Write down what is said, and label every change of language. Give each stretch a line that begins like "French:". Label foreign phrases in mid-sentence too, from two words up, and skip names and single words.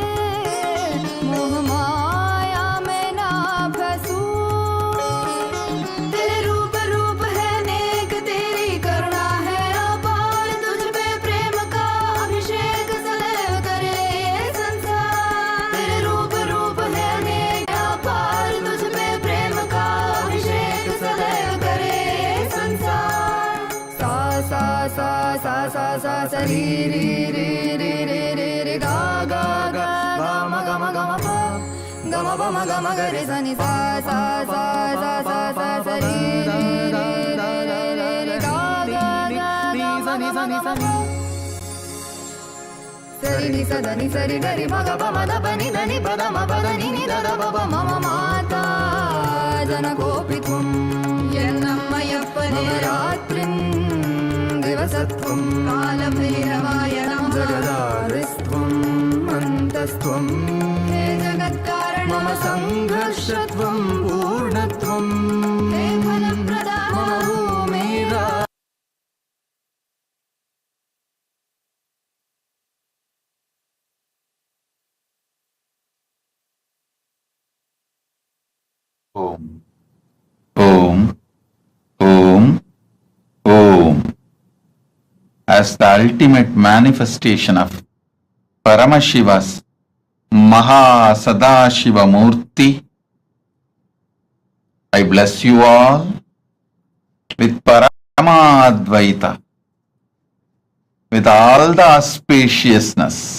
Hindi: मोह माया में ना फंसूं, तेरे रूप रूप है नेक, तेरी करुणा है अपार। तुझ पे प्रेम का अभिषेक सदैव करे ये संसार। तेरे रूप रूप है नेक अपार, तुझ पे प्रेम का अभिषेक सदैव करे ये संसार। सा सा सा सा सा सा सा री री री री री री री गा गा गा गा म ग म ग म प ग म प म ग म ग रे सा नि सा सा सा सा सा सा सा री री री री री री री गा गा गा गा म ग म ग म प सरि नि स ध नि सरि ग रि म ग प म ध प नि ध नि प ध म प ध नि नि ध ध प प
Sanskrit: मम माता जनकोऽपि त्वं, यन्नम्मय्यप्पने रात्रिं दिवसत्वं, कालभैरवाय नमः। जगदादिस्त्वम् अन्तस्त्वम्, हे जगत्कारण मम सङ्घर्षत्वं पूर्णत्वम्, हे फलप्रदा मम भूमिरा Om. Om. Om. Om.
English: As the ultimate manifestation of Paramashiva's MahaSadashiva Murthy, I bless you all with Paramadvaita, with all the auspiciousness,